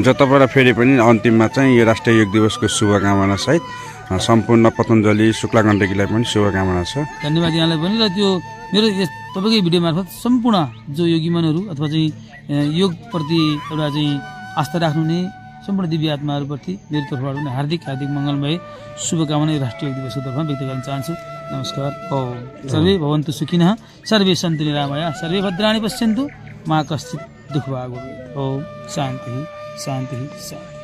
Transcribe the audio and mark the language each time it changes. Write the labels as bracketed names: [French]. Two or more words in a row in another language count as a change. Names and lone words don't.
[Nepali] तपाईँलाई फेरि पनि अन्तिममा चाहिँ यो राष्ट्रिय योग दिवसको शुभकामना सहित सम्पूर्ण पतञ्जलि शुक्ला गण्डकीलाई पनि शुभकामना छ। धन्यवाद यहाँलाई पनि। र त्यो मेरो तपाईँकै भिडियो मार्फत सम्पूर्ण जो योगी मनहरू अथवा चाहिँ योगप्रति एउटा चाहिँ आस्था राख्नुहुने सम्पूर्ण दिव्य आत्माहरूप्रति मेरो तर्फबाट पनि हार्दिक मङ्गलमय शुभकामना यो राष्ट्रिय योग दिवसको तर्फमा व्यक्त गर्न चाहन्छु। नमस्कार। [Sanskrit] सर्वे भवन्तु सुखिनः, सर्वे सन्तु निरामया, सर्वे भद्राणि पश्यन्तु, मा कश्चित् दुःखभाग् भवेत्। ओम शान्ति शान्ति शान्ति।